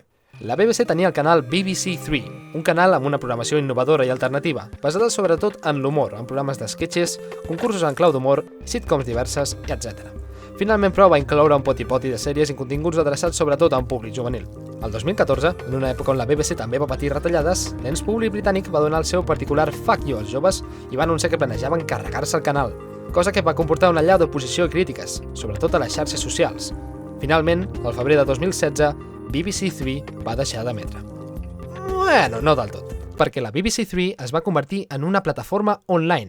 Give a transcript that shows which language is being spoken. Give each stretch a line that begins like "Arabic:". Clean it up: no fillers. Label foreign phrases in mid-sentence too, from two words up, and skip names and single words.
Catalan: La BBC tenia el canal BBC3, un canal amb una programació innovadora i alternativa, basada sobretot en l'humor, en programes d'esquetxes, concursos en clau d'humor, sitcoms diverses, etc. Finalment, però, va incloure un poti-poti de sèries i continguts adreçats sobretot a un públic juvenil. El 2014, en una època on la BBC també va patir retallades, l'ens públic britànic va donar el seu particular
English: fuck you
Catalan: als joves i va anunciar que planejaven carregar-se el canal, cosa que va comportar una allau d'oposició i crítiques, sobretot a les xarxes socials. Finalment, al febrer de 2016, BBC3 va deixar d'emetre. Bueno, no del tot, perquè la BBC3 es va convertir en una plataforma online.